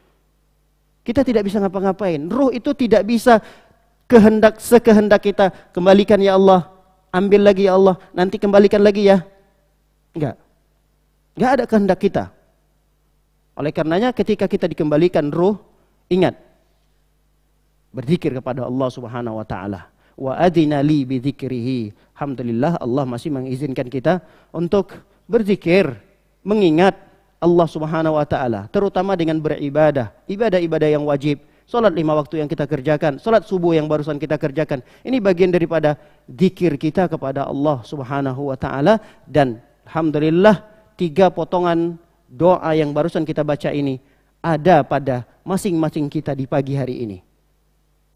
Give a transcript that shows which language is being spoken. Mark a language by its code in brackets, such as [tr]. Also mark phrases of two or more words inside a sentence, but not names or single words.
[id] Kita tidak bisa ngapa-ngapain. Ruh itu tidak bisa sekehendak kita. Kembalikan ya Allah, ambil lagi ya Allah, nanti kembalikan lagi ya. Enggak. Enggak ada kehendak kita. Oleh karenanya ketika kita dikembalikan ruh, ingat, berzikir kepada Allah [ar] سبحانه وتعالى. وأذن لي بذكره. [id] Alhamdulillah Allah masih mengizinkan kita untuk berzikir, mengingat Allah [ar] سبحانه وتعالى, [id] terutama dengan beribadah, ibadah-ibadah yang wajib, salat 5 waktu yang kita kerjakan, salat subuh yang barusan kita kerjakan. Ini bagian daripada zikir kita kepada Allah [ar] سبحانه وتعالى, [id] dan alhamdulillah 3 potongan doa yang barusan kita baca ini ada pada masing-masing kita di pagi hari ini.